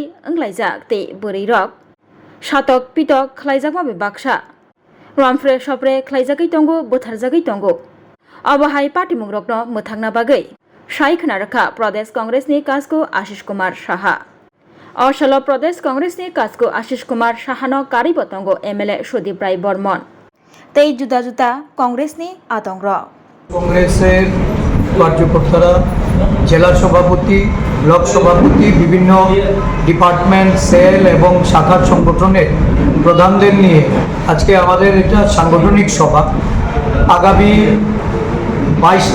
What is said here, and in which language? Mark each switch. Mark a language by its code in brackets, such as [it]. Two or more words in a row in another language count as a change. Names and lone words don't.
[trp] अंग्लायजाक ते बोरै रक सातक पितक खलायजाक माबे बाक्सा रामफ्रे सप्रे खलायजागै तंगो बोथारजागै तंगो अबहाय पार्टी मुंरकनो मोथांना बागै सायखना रखा प्रदेश कांग्रेसनि कासको आशिष कुमार साहा अरसाल प्रदेश कांग्रेसनि कासको आशिष कुमार साहानो कारिबो तंगो MLA सुदीप राय बर्मन तै जुदा जुदा कांग्रेसनि आतंक [bn] কংগ্রেসের কার্যকর্তারা জেলা সভাপতি ব্লক সভাপতি বিভিন্ন ডিপার্টমেন্ট সেল এবং শাখার সংগঠনের প্রধানদের নিয়ে আজকে আমাদের এটা সাংগঠনিক সভা আগামী 22